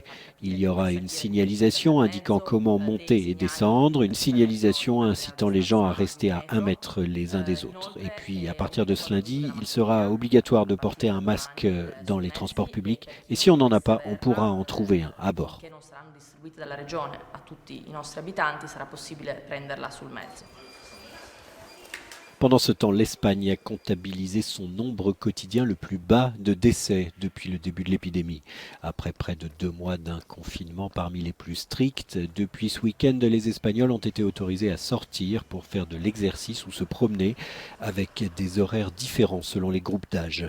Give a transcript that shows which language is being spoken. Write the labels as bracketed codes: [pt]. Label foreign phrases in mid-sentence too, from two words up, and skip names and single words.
[fr] Il y aura une signalisation indiquant comment monter et descendre, une signalisation incitant les gens à rester à 1 mètre les uns des autres. Et puis, à partir de ce lundi, il sera obligatoire de porter un masque dans les transports publics. Et si on n'en a pas, on pourra en trouver un à bord. [it] Che non saranno distribuite dalla regione a tutti i nostri abitanti, sarà possibile prenderla sul mezzo. [fr] Pendant ce temps, l'Espagne a comptabilisé son nombre quotidien le plus bas de décès depuis le début de l'épidémie. Après près de 2 mois d'un confinement parmi les plus stricts, depuis ce week-end, les Espagnols ont été autorisés à sortir pour faire de l'exercice ou se promener avec des horaires différents selon les groupes d'âge.